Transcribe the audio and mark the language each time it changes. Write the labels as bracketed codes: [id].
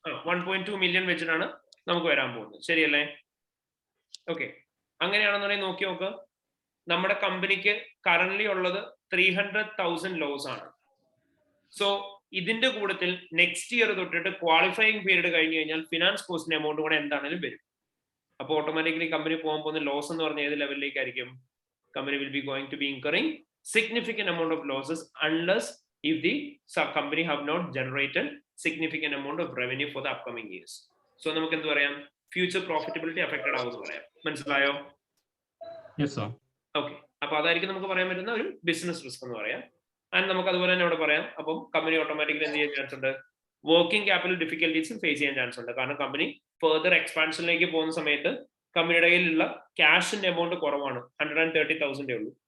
[ml] 1.2 million വെച്ചിട്ടാണ് നമുക്ക് വരാൻ പോകുന്നത്, ശരിയല്ലേ? ഓക്കെ, അങ്ങനെയാണെന്നുണ്ടെങ്കിൽ നോക്കി നോക്ക്, നമ്മുടെ കമ്പനിക്ക് കറന്റ്ലി ഉള്ളത് 300,000 ലോസ് ആണ്. സോ ഇതിന്റെ കൂട്ടത്തിൽ നെക്സ്റ്റ് ഇയർ തൊട്ടിട്ട് ക്വാളിഫയിങ് പീരീഡ് കഴിഞ്ഞു കഴിഞ്ഞാൽ ഫിനാൻസ് കോസ്റ്റിന്റെ എമൗണ്ട് കൂടെ എന്താണെങ്കിലും വരും. അപ്പോൾ ഓട്ടോമാറ്റിക്കലി കമ്പനി പോകാൻ പോകുന്ന ലോസ് എന്ന് പറഞ്ഞാൽ ഏത് ലെവലിലേക്കായിരിക്കും? [en] Company will be going to be incurring significant amount of losses unless if the company have not generated significant amount of revenue for the upcoming years. [ml] So നമുക്ക് എന്ത് പറയാം, ഫ്യൂച്ചർ പ്രോഫിറ്റബിലിറ്റി അഫക്റ്റഡ് ആവുമെന്ന് പറയാം. മനസ്സിലായോ? [en] Yes sir. [ml] ഓക്കെ, അപ്പൊ അതായിരിക്കും നമുക്ക് പറയാൻ പറ്റുന്ന ഒരു ബിസിനസ് റിസ്ക് എന്ന് പറയാം. ആൻഡ് നമുക്ക് അതുപോലെ തന്നെ അവിടെ പറയാം, അപ്പം കമ്പനി ഓട്ടോമാറ്റിക്കലി എന്ത് ചെയ്യാൻ ചാൻസ് ഉണ്ട്? വർക്കിംഗ് ക്യാപിറ്റൽ ഡിഫിക്കൽട്ടീസും ഫേസ് ചെയ്യാൻ ചാൻസ് ഉണ്ട്. കാരണം കമ്പനി ഫെർദർ എക്സ്പാൻഷനിലേക്ക് പോകുന്ന സമയത്ത് കമ്പനിയുടെ കയ്യിലുള്ള ക്യാഷിന്റെ എമൗണ്ട് കുറവാണ്, 130,000 ഉള്ളൂ.